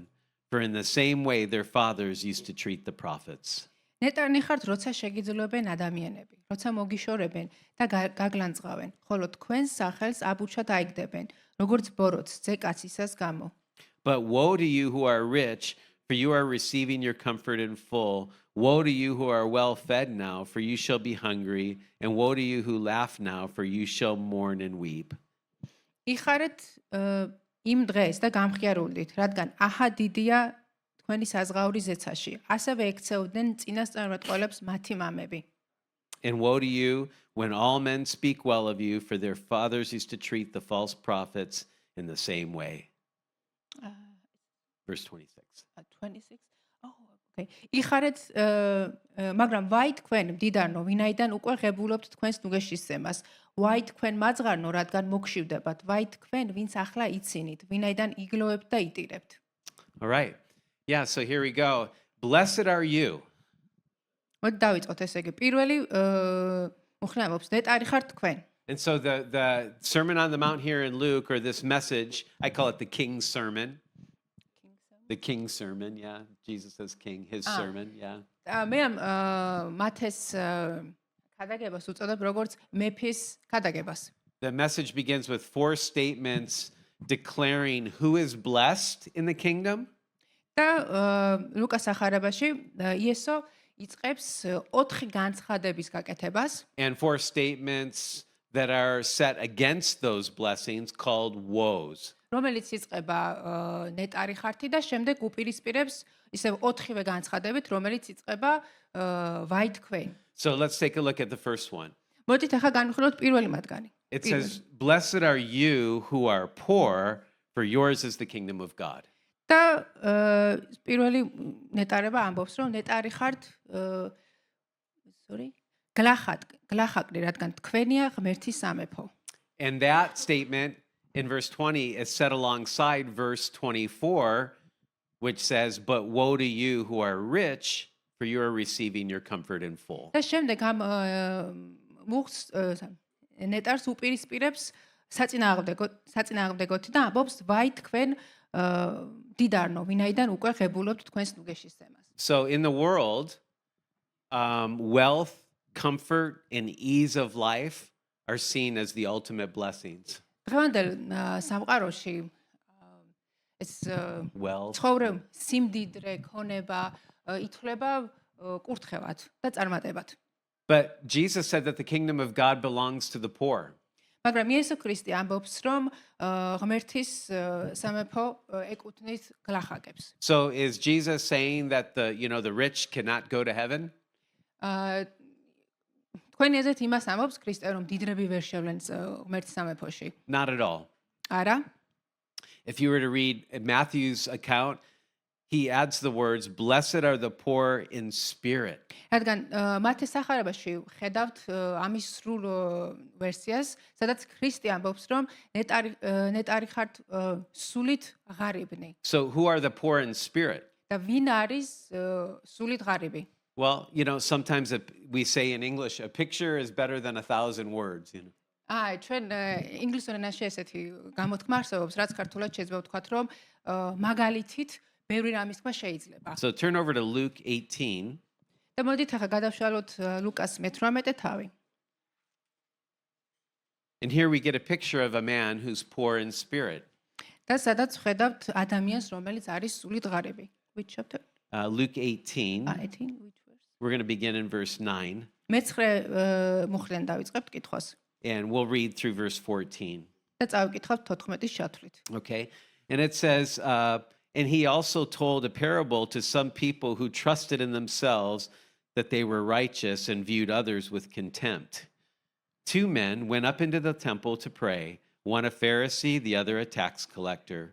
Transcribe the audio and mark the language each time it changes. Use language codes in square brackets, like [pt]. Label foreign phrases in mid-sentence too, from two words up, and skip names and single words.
[en] For in the same way their fathers used to treat the prophets. [ka] ნეტარი ხართ, როცა შეგიძლობენ ადამიანები, როცა მოგიშორებენ და გაგლანძღავენ, ხოლო თქვენს სახელს აბუჩად აიგდებენ, როგორც ბოროტს ძეკაცისას გამო. [en] But woe to you who are rich, for you are receiving your comfort in full. Woe to you who are well fed now, for you shall be hungry. And woe to you who laugh now, for you shall mourn and weep. [ka] იხარეთ იმ დღეს და გამხიარულდით, რადგან აჰა დიდია თქვენი საზღაური ზეცაში. ასევე ექცეოდნენ წინასწარმეტყველებს მათი მამები. [en] And woe to you when all men speak well of you, for their fathers used to treat the false prophets in the same way. Verse 26. 26. Okay. [ka] იხარეთ მაგრამ ვაი თქვენ მდიდარნო, ვინაიდან უკვე ღებულობთ თქვენს ნუგეშისცემას. ვაი თქვენ მაძღარნო, რადგან მოგშივდებათ. ვაი თქვენ, ვინც ახლა იცინით, ვინაიდან იგლოებთ და იტირებთ. [en] All right. Yeah, so here we go. Blessed are you. [ka] მოდი დავიწყოთ ესე იგი. პირველი მუხლი ამბობს, ნეტარი ხართ თქვენ. [en] And so the Sermon on the Mount here in Luke, or this message, I call it the King's Sermon. The King's Sermon, yeah. Jesus says King, his sermon, yeah. [ka] მე მათეს ქადაგებას უწოდებ როგორც მეფის ქადაგებას. [en] The message begins with 4 statements declaring who is blessed in the kingdom. [ka] და ლუკას ახარებაში იესო იწყებს 4 განცხადების გაკეთებას. [en] And 4 statements that are set against those blessings called woes. [ka] რომელიც იწყება ნეტარი ხართი და შემდეგ უპირისპირებს ისევ 4-ვე განცხადებით, რომელიც იწყება ვაი თქვენ. [en] So let's take a look at the first one. [ka] მოდით ახლა განვიხილოთ პირველი მათგანი. [en] It says, Blessed are you who are poor, for yours is the kingdom of God. [ka] და პირველი ნეტარება ამბობს, რომ ნეტარი ხართ გლახაკნი, რადგან თქვენია ღმერთის სამეფო. [en] And that statement in verse 20 is set alongside verse 24, which says, But woe to you who are rich, for you are receiving your comfort in full. [ka] და შემდეგ ამ მუხს ნეტარს უპირისპირებს საწინააღმდეგოთი და ამბობს, ვაი თქვენ დიდარნო, ვინაიდან უკვე ღებულობთ თქვენს ნუგეშისცემას. [en] So in the world, wealth, comfort, and ease of life are seen as the ultimate blessings. [ka] დღევანდელ სამყაროში ეს [en] Wealth. [ka] ცხოვრება, სიმდიდრე, ქონება ითვლება კურთხევად და წარმატებად. [en] But Jesus said that the kingdom of God belongs to the poor. [ka] მაგრამ იესო ქრისტე ამბობს, რომ ღმერთის სამეფო ეკუთვნის გლახაკებს. [en] So is Jesus saying that the rich cannot go to heaven? [ka] აა, თქვენი აზრით იმას ამბობს ქრისტე, რომ დიდრები ვერ შევლენ ღმერთის სამეფოში. [en] Not at all. [ka] არა? [en] If you were to read Matthew's account, he adds the words, "Blessed are the poor in spirit." [ka] რადგან მათეს სახარებაში ხედავთ ამის სრულ ვერსიას, სადაც ქრისტე ამბობს, რომ ნეტარი ხართ სულით ღარიბნი. [en] So who are the poor in spirit? [ka] და ვინ არის სულით ღარიბი? [en] Well, sometimes we say in English, a picture is better than 1,000 words. [ka] აი, ჩვენ ინგლისურ ენაში ესეთი გამოთქმა არსებობს, რაც ქართულად შეიძლება ვთქვათ, რომ მაგალითით ბევრი რამის თქმა შეიძლება. [en] So turn over to Luke 18. [ka] და მოდით ახლა გადავშალოთ ლუკას მე-18 თავი. [en] And here we get a picture of a man who's poor in spirit. [ka] და სადაც ხედავთ ადამიანს, რომელიც არის სულით ღარიბი. [en] Which chapter? Luke 18. 18, which verse? We're going to begin in verse 9, [ka] მე-9 მუხლიდან დავიწყებთ კითხვას. [en] and we'll read through verse 14. [ka] და წავიკითხავთ 14-ის ჩათვლით. [en] Okay? And it says, and he also told a parable to some people who trusted in themselves that they were righteous and viewed others with contempt. Two men went up into the temple to pray, one a Pharisee, the other a tax collector.